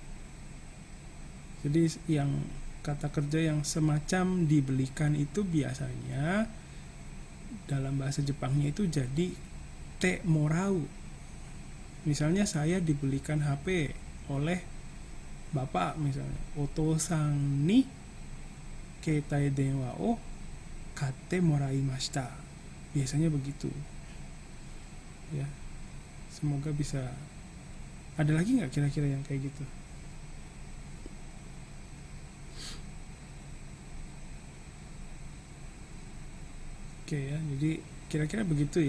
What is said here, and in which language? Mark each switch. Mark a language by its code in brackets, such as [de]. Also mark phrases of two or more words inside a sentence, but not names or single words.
[id] Jadi yang kata kerja yang semacam dibelikan itu biasanya dalam bahasa Jepangnya itu jadi [ja] てもらう. [id] Misalnya saya dibelikan HP oleh bapak, misalnya [ja] お父さんに携帯電話を買ってもらいました. [id] Biasanya begitu ya. Semoga bisa Ada lagi nggak kira-kira yang kayak gitu? Oke ya, jadi kira-kira begitu ya.